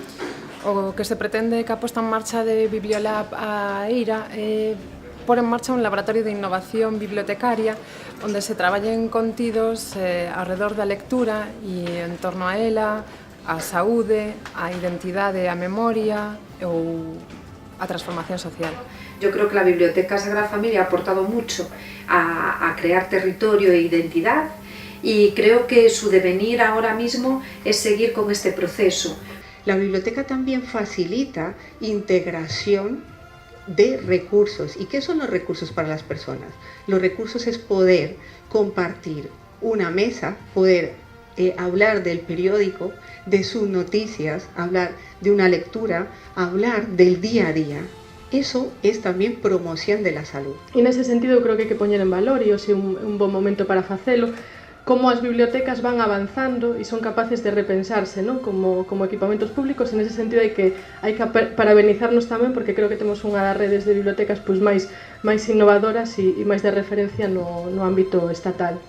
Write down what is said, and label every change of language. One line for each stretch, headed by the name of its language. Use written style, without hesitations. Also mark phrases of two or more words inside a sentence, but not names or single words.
Galician: O que se pretende que a posta en marcha de Bibliolab a IRA é pôr en marcha un laboratorio de innovación bibliotecaria onde se traballen contidos ao redor da lectura e en torno a ela, a saúde, a identidade, a memoria ou a transformación social.
Spanish: Yo creo que la Biblioteca Sagrada Familia ha aportado mucho a crear territorio e identidad y creo que su devenir ahora mismo es seguir con este proceso. La biblioteca también facilita integración de recursos. ¿Y qué son los recursos para las personas? Los recursos es poder compartir una mesa, poder hablar del periódico, de sus noticias, hablar de una lectura, hablar del día a día. Eso es también promoción de la salud.
Galician: E nese sentido creo que hai que poñer en valor, e hoxe é un bon momento para facelo, como as bibliotecas van avanzando e son capaces de repensarse, non? Como equipamentos públicos.
Spanish: En ese sentido
Galician: hai que parabenizarnos tamén, porque creo que temos unha das redes de bibliotecas máis innovadoras e máis de referencia no ámbito estatal.